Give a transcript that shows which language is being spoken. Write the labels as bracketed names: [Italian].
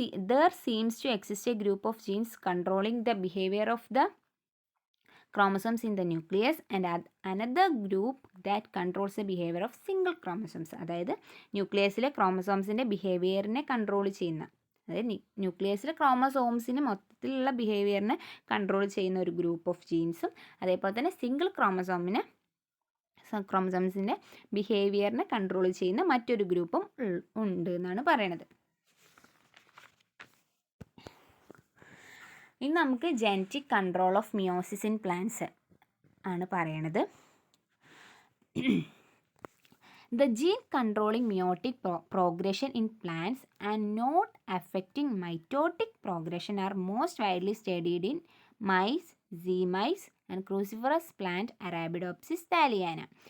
[English] There seems to exist a group of genes controlling the behavior of the chromosomes in the nucleus and another group that controls the behavior of single chromosomes. [Malayalam] അതായത് ന്യൂക്ലിയസിലെ ക്രോമസോംസിൻ്റെ ബിഹേവിയറിനെ control ചെയ്യുന്ന, അതായത് ന്യൂക്ലിയസിലെ ക്രോമസോംസിന് മൊത്തത്തിലുള്ള ബിഹേവിയറിനെ control ചെയ്യുന്ന ഒരു group of ജീൻസും അതേപോലെ തന്നെ single ക്രോമസോംസിൻ്റെ ബിഹേവിയറിനെ control ചെയ്യുന്ന മറ്റൊരു ഗ്രൂപ്പും ഉണ്ട് എന്നാണ് പറയണത്. ഇനി നമുക്ക് genetic control of meiosis in plants ആണ് പറയണത്. [English] The gene controlling meiotic progression in plants and not affecting mitotic progression are most widely studied in mice, Z-mice and cruciferous plant Arabidopsis thaliana.